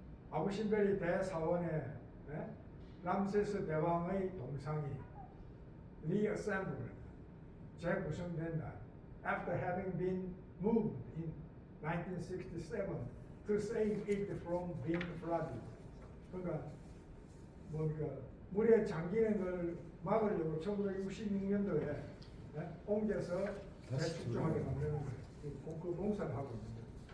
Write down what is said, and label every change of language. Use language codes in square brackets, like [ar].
[ko] 아부신벨이 대사원에 람세스 대왕의 동상이 reassembled, 재구성된다. [en] After having been moved in 1967 to save it from being flooded. [ko] 그러니까 뭡니까 물에 잠기는 걸 막으려고 1966년도에 옮겨서 재축조하게 만드는 거예요. 그 봉사를 하고 있는 거예요.